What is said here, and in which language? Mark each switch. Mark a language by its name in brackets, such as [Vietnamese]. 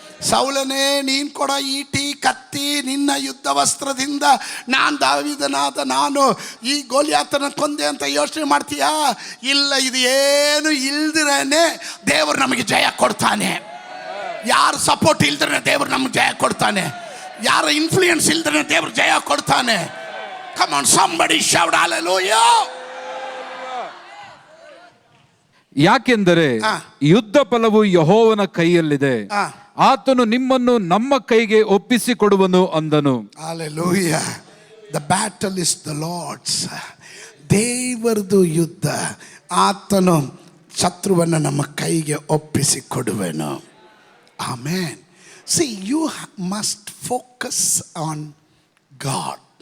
[Kannada] ಸೌಲನೇ, ನೀನು ಕೊಡೋ ಈಟಿ ಕತ್ತಿ ನಿನ್ನ ಯುದ್ಧ ವಸ್ತ್ರದಿಂದ ನಾನು ದಾವೀದನಾದ ನಾನು ಈ ಗೋಲಿಯಾತನ ಕೊಂದೆ ಅಂತ ಯೋಚನೆ ಮಾಡ್ತೀಯಾ? ಇಲ್ಲ, ಇದು ಏನು ಇಲ್ದಿರೇನೆ ದೇವರು ನಮಗೆ ಜಯ ಕೊಡ್ತಾನೆ. ಯಾರು ಸಪೋರ್ಟ್ ಇಲ್ದ್ರೆ ದೇವರು ನಮ್ಗೆ ಜಯ ಕೊಡ್ತಾನೆ. ಯಾರ ಇನ್ಫ್ಲೂಯೆನ್ಸ್ ಇಲ್ದ್ರೆ ದೇವರು ಜಯ ಕೊಡ್ತಾನೆ. [English] Come on somebody shout hallelujah. [Kannada] ಯಾಕೆಂದರೆ ಯುದ್ಧ ಫಲವು ಯೆಹೋವನ ಕೈಯಲ್ಲಿದೆ, ಆತನು ನಿಮ್ಮನ್ನು ನಮ್ಮ ಕೈಗೆ ಒಪ್ಪಿಸಿಕೊಡುವನು ಅಂದನು. [English] Hallelujah. The battle is the Lord's. [Kannada] ದೇವರದು ಯುದ್ಧ. ಆತನು ಶತ್ರುವನ್ನು ನಮ್ಮ ಕೈಗೆ ಒಪ್ಪಿಸಿಕೊಡುವನು. Amen. [English] See, you must focus on God.